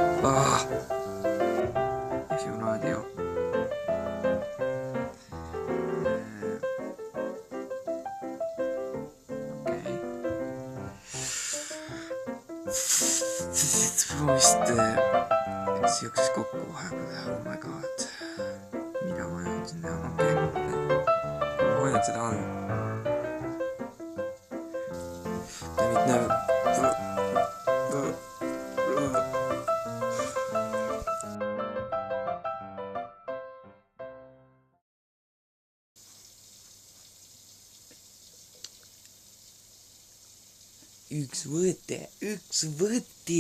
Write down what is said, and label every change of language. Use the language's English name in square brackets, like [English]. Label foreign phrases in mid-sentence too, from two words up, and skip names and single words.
[Estonian] F-i raadio. Okei. Vist siukses kokku vahepeal teha, [English] oh my god. [Estonian] Mida ma jõudsin siin teha, okei. Ma hoian seda all. Ta nüüd näeb. Üks võte.